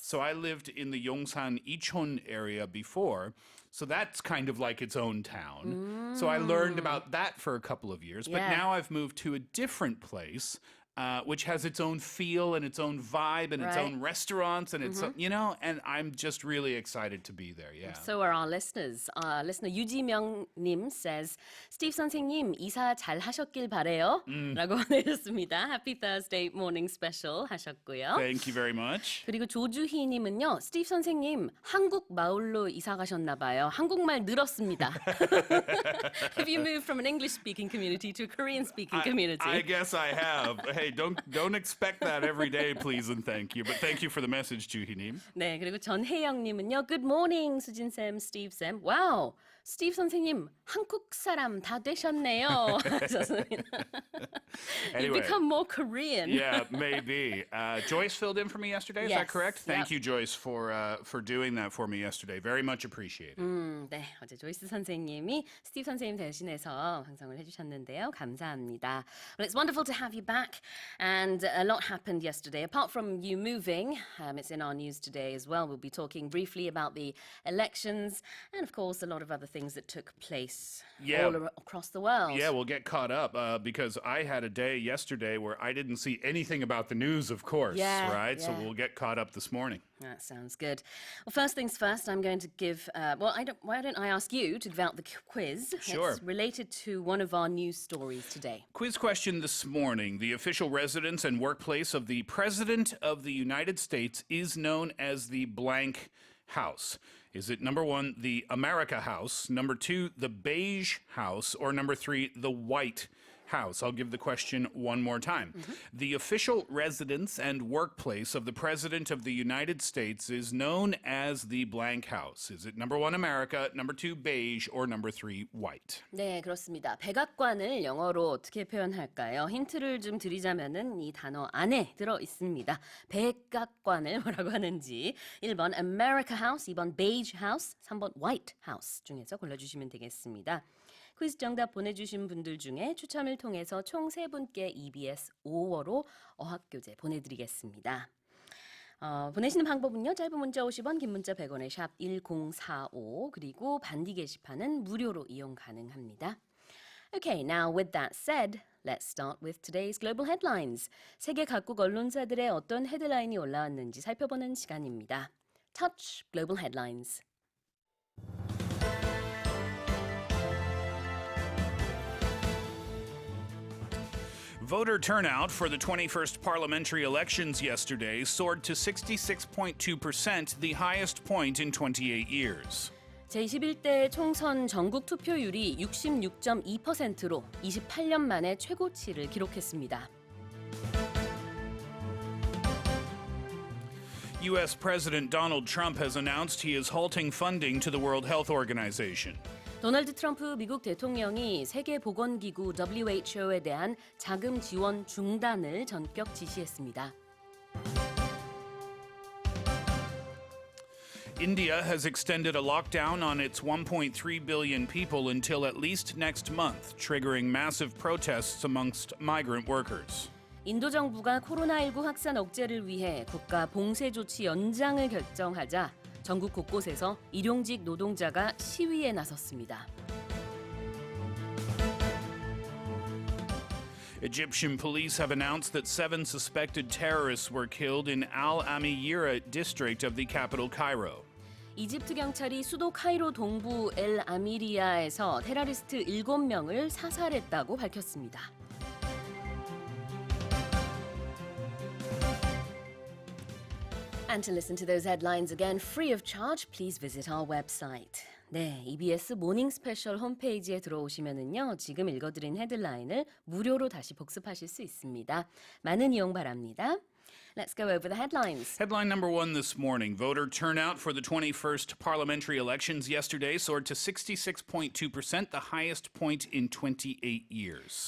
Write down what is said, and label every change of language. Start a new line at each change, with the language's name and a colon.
English: So I lived in the Yongsan Icheon area before, so that's kind of like its own town. So I learned about that for a couple of years, but now I've moved to a different place, which has its own feel and its own vibe and its own restaurants and its, you know, and I'm just really excited to be there. Yeah. So are our listeners. Listener
Korean: 유지명님
English: says,
Korean: Steve 선생님 이사 잘 하셨길 바래요. 라고 보내셨습니다.
English: Happy Thursday morning special
Korean: 하셨고요.
English: Thank you very much.
Korean: 그리고 조주희님은요. Steve 선생님 한국 마을로 이사 가셨나 봐요. 한국말 늘었습니다.
English: Have you moved from an English-speaking community to a Korean-speaking community? I guess I have. Hey, don't expect that every day, please and thank you. But thank you for the message, 주희님.
Korean: 네, 그리고 전혜영님은요.
English: Good morning, 수진쌤, 스티브쌤.
Korean: Wow, 스티브 선생님 한국 사람 다 되셨네요.
English: You become more Korean. Yeah, maybe. Joyce filled in for me yesterday, is that correct? Thank you, Joyce, for doing that for me yesterday. Very much appreciated.
Korean: 네, 어제 조이스 선생님이 스티브 선생님 대신해서 방송을 해주셨는데요. 감사합니다.
English: Well, it's wonderful to have you back. And a lot happened yesterday. Apart from you moving, it's in our news today as well. We'll be talking briefly about the elections and, of course, a lot of other things that took place all across the world. Yeah, we'll get caught up because I had a day yesterday where I didn't see anything about the news, of course, right? So we'll get caught up this morning. That sounds good. Well, first things first, I'm going to give, why don't I ask you to give out the quiz? Sure. It's related to one of our news stories today. Quiz question this morning. The official residence and workplace of the President of the United States is known as the blank house. Is it number 1, the America House, number 2, the Beige House, or number 3, the White House? I'll give the question one more time. The official residence and workplace of the President of the United States is known as the blank house. Is it number 1, America, number 2, beige, or number 3, white?
Korean: 네, 그렇습니다. 백악관을 영어로 어떻게 표현할까요? 힌트를 좀 드리자면은 이 단어 안에 들어 있습니다. 백악관을 뭐라고 하는지 1번 America House, 2번 Beige House, 3번 White House 중에서 골라주시면 되겠습니다. 퀴즈 정답 보내주신 분들 중에 추첨을 통해서 총 3분께 EBS 5월호 어학교재 보내드리겠습니다. 보내시는 방법은요. 짧은 문자 50원, 긴 문자 100원의 샵 1045 그리고 반디 게시판은 무료로 이용 가능합니다.
English: Okay, now with that said, let's start with today's global headlines.
Korean: 세계 각국 언론사들의 어떤 헤드라인이 올라왔는지 살펴보는 시간입니다.
English: Touch Global Headlines. Voter turnout for the 21st parliamentary elections yesterday soared to 66.2%, the highest point in 28 years.
Korean: 제21대 총선 전국 투표율이 66.2%로 28년 만에 최고치를 기록했습니다.
English: U.S. President Donald Trump has announced he is halting funding to the World Health Organization.
Korean: 도널드 트럼프 미국 대통령이 세계보건기구 WHO에 대한 자금 지원 중단을 전격 지시했습니다.
English: India has extended a lockdown on its 1.3 billion people until at least next month, triggering massive protests amongst migrant workers.
Korean: 인도 정부가 코로나19 확산 억제를 위해 국가 봉쇄 조치 연장을 결정하자 전국 곳곳에서 일용직 노동자가 시위에 나섰습니다.
English: Egyptian police have announced that 7 suspected terrorists were killed in Al Amiyira district of the capital Cairo.
Korean: 이집트 경찰이 수도 카이로 동부 엘 아미리아에서 테러리스트 7명을 사살했다고 밝혔습니다.
English: And to listen to those headlines again free of charge, please visit our website.
Korean: 네, EBS 모닝 스페셜 홈페이지에 들어오시면은요, 지금 읽어드린 헤드라인을 무료로 다시 복습하실 수 있습니다. 많은 이용 바랍니다.
English: Let's go over the headlines. Headline number 1 this morning. Voter turnout for the 21st parliamentary elections yesterday soared to 66.2%, the highest point in 28 years.